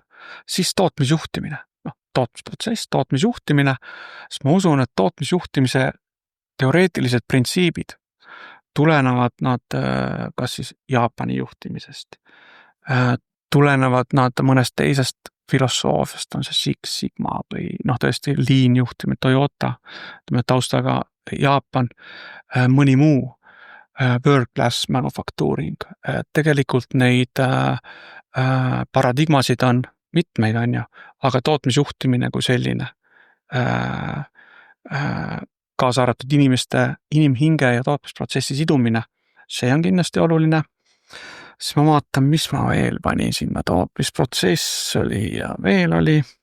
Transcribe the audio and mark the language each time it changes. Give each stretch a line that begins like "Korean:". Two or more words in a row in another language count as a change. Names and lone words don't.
Estonian: Siis tootmisjuhtimine, tootmisprotsess, tootmisjuhtimine, siis ma usun, et tootmisjuhtimise teoreetilised printsiibid tulenevad nad kas siis Jaapani juhtimisest, tulenevad nad mõnest teisest filosoofiast, on see Six Sigma või tõesti Lean juhtimine, Toyota, taustaga Jaapan, mõni muu,
English: world class manufacturing.
Estonian: Tegelikult neid paradigmasid on mitmeid, on ju, aga tootmisjuhtimine kui selline, kaasa arvatud inimhinge ja tootmisprotsessi sidumine, see on kindlasti oluline. Siis ma vaatan, mis ma veel panin sinna, tootmisprotsess oli ja veel oli.